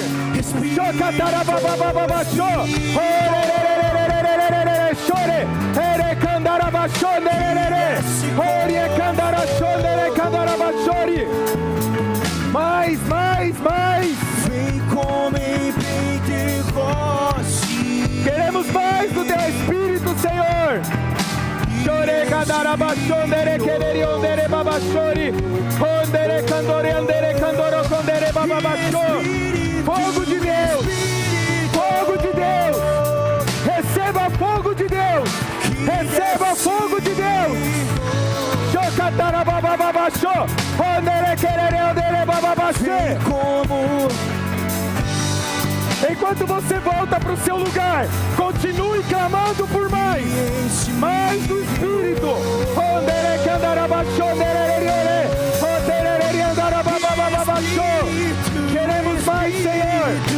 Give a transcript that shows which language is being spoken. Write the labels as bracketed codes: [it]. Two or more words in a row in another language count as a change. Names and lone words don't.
[pt] Mais, mais, mais. Vem como em Pentecoste. Queremos mais do Teu Espírito, Senhor. Chore cadarabachondere quereri ondere babachori. Ondere candore andere candoro condere bababachor. Fogo de Deus. Fogo de Deus. Receba fogo de Deus. Receba fogo de Deus. Chocatarabababachor. Ondere quereri ondere bababachê. Como enquanto você volta para o seu lugar, continue clamando por mais do Espírito. Queremos mais, Senhor.